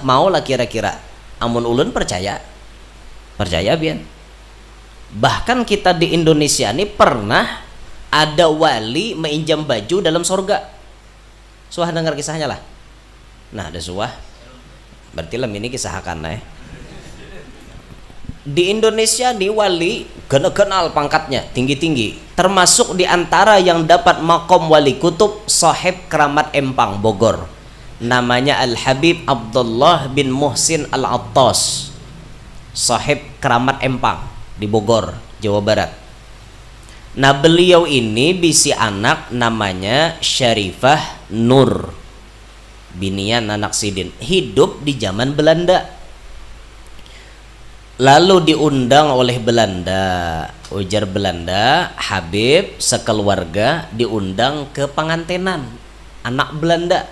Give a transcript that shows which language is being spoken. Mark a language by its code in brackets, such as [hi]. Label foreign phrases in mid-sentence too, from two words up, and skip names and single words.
[bjn] Mau lah kira-kira amun ulun percaya bian. [id] Bahkan kita di Indonesia ini pernah ada wali meinjam baju dalam sorga. [bjn] Suah dengar kisahnya lah. [id] Nah, ada suah. Berarti lem ini kisah akan di Indonesia nih wali kenal pangkatnya tinggi-tinggi, termasuk diantara yang dapat makom wali kutub sahib keramat Empang Bogor, namanya Al Habib Abdullah bin Muhsin Al Attas, sahib keramat Empang di Bogor, Jawa Barat. Nah, beliau ini bisi anak namanya Syarifah Nur, [bjn] binian anak sidin, [id] hidup di zaman Belanda. Lalu diundang oleh Belanda, ujar Belanda, Habib sekeluarga diundang ke pengantenan anak Belanda.